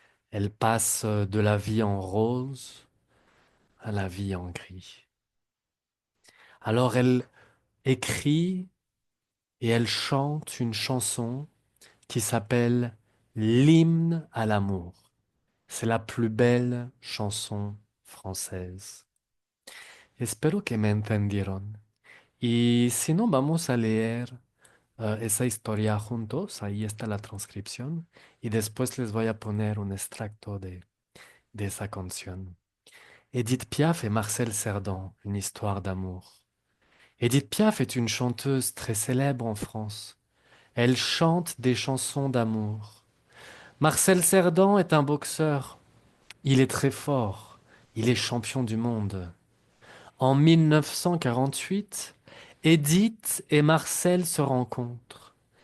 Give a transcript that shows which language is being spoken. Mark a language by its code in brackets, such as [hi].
[fr] Elle passe de la vie en rose à la vie en gris. Alors elle écrit et elle chante une chanson qui s'appelle L'hymne à l'amour. C'est la plus belle chanson française. [es] Espero que me entendieron. Y si no, vamos a leer esa historia juntos. Ahí está la transcripción. Y después les voy a poner un extracto de esa canción. [fr] Édith Piaf et Marcel Cerdan, une histoire d'amour. Édith Piaf est une chanteuse très célèbre en France. Elle chante des chansons d'amour. Marcel Cerdan est un boxeur. Il est très fort. Il est champion du monde. En 1948, Édith et Marcel se rencontrent.